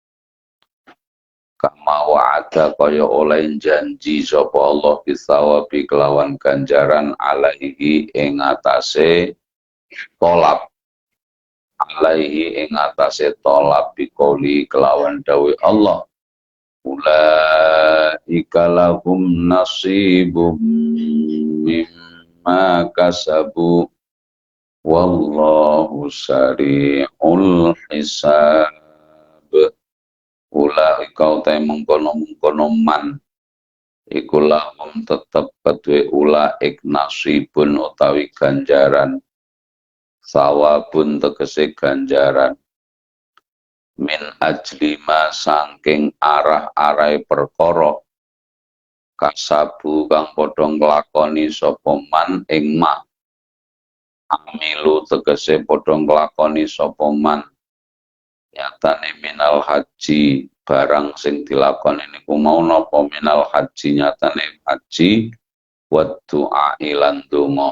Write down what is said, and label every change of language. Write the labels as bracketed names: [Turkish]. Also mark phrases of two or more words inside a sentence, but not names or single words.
[Arabic] Kama wa'ada [Javanese] kaya oleh janji sapa Allah bisawabi kelawan ganjaran alaihi ing atase tolab, alaihi ing atase tolab biqouli kelawan dawuh Allah, [Arabic] ulaika lahum nasibum mimma kasabu wallahu sari'ul hisab. [Javanese] Ulaika utai mengkono-mengkono man iku lahum tetep kedue ulaik nasibun utawi ganjaran, sawabun tegese ganjaran, [Arabic] min ajlima [Javanese] saking arah-arai perkara kasabu kang padha nglakoni sapa man ing [Arabic] ma, amilu [Javanese] tegese padha nglakoni sapa man nyatane [Arabic] minal haji [Javanese] barang sing dilakoni niku mau napa [Arabic] minal haji [Javanese] nyatane haji [Arabic] wa du'a ilan [Javanese] donga.